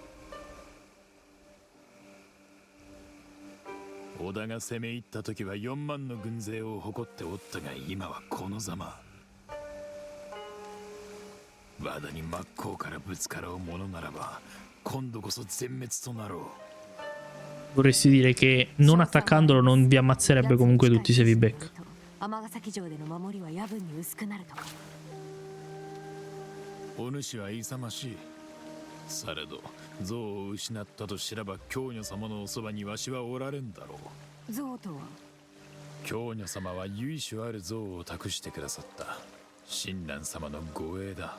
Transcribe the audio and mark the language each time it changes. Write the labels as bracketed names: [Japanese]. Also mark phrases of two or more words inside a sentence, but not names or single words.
[Japanese] 織田が攻め入った時は4万の軍勢を誇っておったが今はこのざま。和田に真っ向からぶつかろうものならば今度こそ全滅となろう。 [Italian] Vorresti dire che non attaccandolo non vi ammazzerebbe comunque tutti se vi becca. [Japanese] 尼崎城での守りは夜分に薄くなるとか。お主は勇ましい。されど像を失ったと知らば京女様のおそばにわしはおられんだろう。像とは京女様は由緒ある像を託してくださった親鸞様の護衛だ。